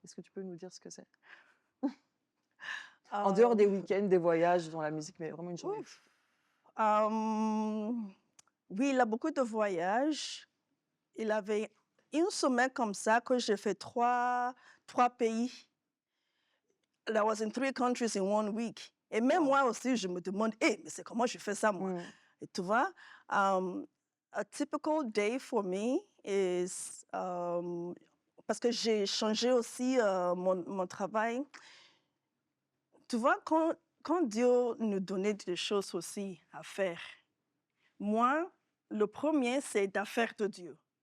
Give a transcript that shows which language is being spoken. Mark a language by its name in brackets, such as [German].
[French] Est-ce que tu peux nous dire ce que c'est? En [English] yeah. [French] dehors des week-ends, des voyages dans la musique, mais vraiment une journée type. Ouf. Um, oui, il a beaucoup de voyages. Il avait une semaine comme ça que j'ai fait trois pays. [English] I was in 3 countries in 1 week. [French] Et même Wow. moi aussi, je me demande, hey, mais c'est comment je fais ça, moi? Mm, Et tu vois, [English] a typical day for me is, [French] parce que j'ai changé aussi mon travail. Tu vois, quand Dieu nous donnait des choses aussi à faire, moi, le premier, c'est d'affaires de Dieu.